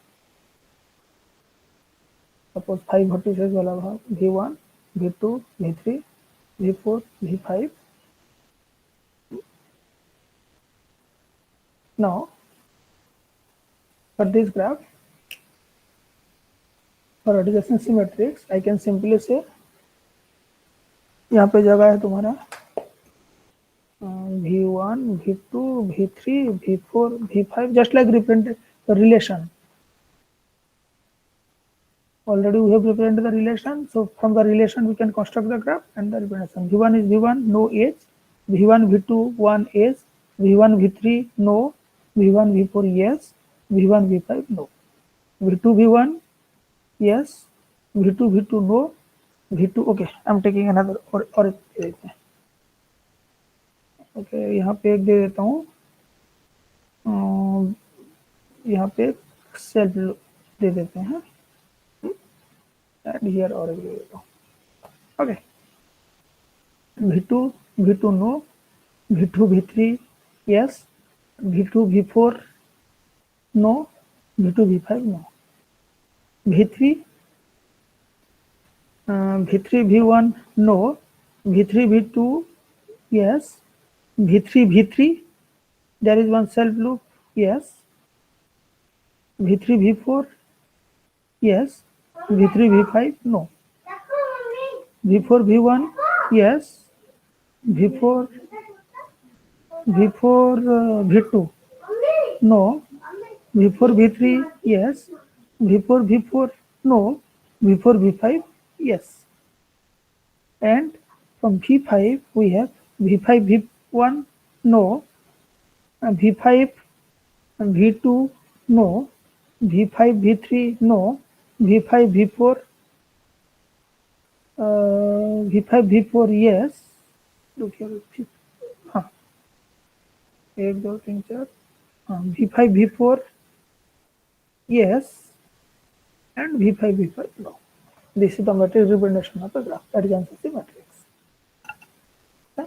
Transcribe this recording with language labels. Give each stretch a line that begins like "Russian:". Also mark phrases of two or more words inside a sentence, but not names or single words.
English: Suppose 5 vertices
Hindi: वाला भाग
English: V1, V2, V3, V4, V5. Now, for this graph, for adjacency matrix, I can simply say
Hindi: यहाँ पे जगह है तुम्हारा
English: V1, V2, V3, V4, V5, just like represented the relation. Already we have represented the relation, so from the relation we can construct the graph and the representation. V1 is V1, no age. V1, V2, 1 age. V1, V3, no. V1, V4, yes. V1, V5, no. V2, V1, yes. V2, V2, no. V2, okay, I'm taking another or
Hindi: ओके यहाँ पे एक दे देता हूँ, यहाँ पे सेल्फ दे देते हैं
English: and here
Hindi: और दे देता हूँ.
English: ओके, V2, V2 नो, V2, V3 yes, V2, V4 नो, V2, V5 नो. V3, V3, V1 no, V3, V2 yes, V3, V3 there is one self loop yes, V3, V4 yes, V3, V5 no, V4, V1 yes, V4, V2 no, V4, V3 yes, V4, V4 no, V4, V5 yes. And from V5 we have V5, V1 no, V5, V2 no, V5, V3 no, V5, V4 V5, V4 yes. Look here, हाँ, 1, 2, 3, 4 V5, V4 yes, and V5, V5 no. This is the matrix representation of the graph, adjacency matrix. Okay.